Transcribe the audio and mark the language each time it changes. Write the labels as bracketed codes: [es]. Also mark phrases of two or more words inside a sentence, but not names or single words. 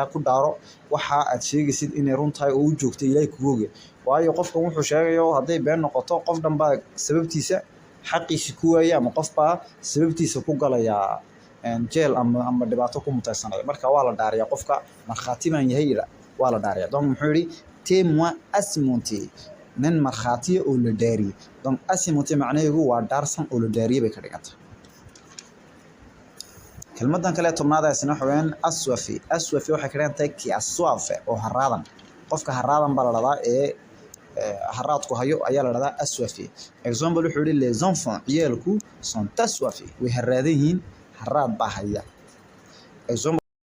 [so] ku dhaaro waxa aad sheegaysid inay run tahay oo u joogto Ilaahay ku oge waayo qofkan wuxuu sheegayo haday been noqoto qof dhanba sababtiisa xaqiisa ku waaya ama qofba sababtiisa ku galaya jeel ama dhibaato ku mutaysanay marka waa la dhaariyaa qofka markhaati baan yahay waa la dhaariyaa donc muxuu yiri [fr] témoin assémenter [so] nin markhaati oo la dhaariyay [fr] donc assémenter [so] macnaheedu waa daarsan oo la dhaariyay bay ka dhiganta kelmadan kale tobnaada isna xaween aswafi waxay ka dhigantahay ki aswafe oo haraadan qofka haraadan baa la radaa ee haraadku hayo ayaa la radaa aswafi example wuxuu yiri [fr] les enfants [so] ciyalku sont aswafi way haraadan yihiin haraad baa haya example